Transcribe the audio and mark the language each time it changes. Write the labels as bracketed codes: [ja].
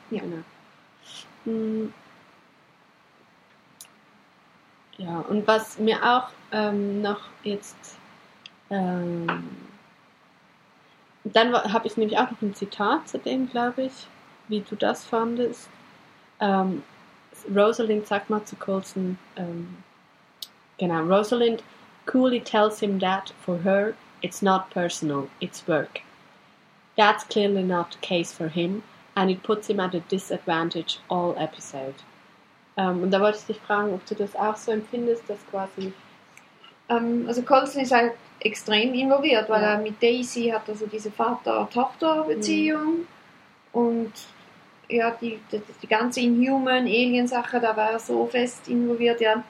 [de] Ja. Genau. Ja, und was mir auch noch jetzt Dann habe ich nämlich auch noch ein Zitat zu dem, glaube ich, wie du das fandest. Rosalind sagt mal zu Coulson, genau, [en] Rosalind coolly tells him that for her it's not personal, it's work. That's clearly not the case for him and it puts him at a disadvantage all episode. [de] Und da wollte ich dich fragen, ob du das auch so empfindest, dass quasi... Also Coulson ist halt extrem involviert, weil er mit Daisy hat also diese Vater-Tochter-Beziehung und ja, die ganze Inhuman-Alien-Sache, da war er so fest involviert, ja.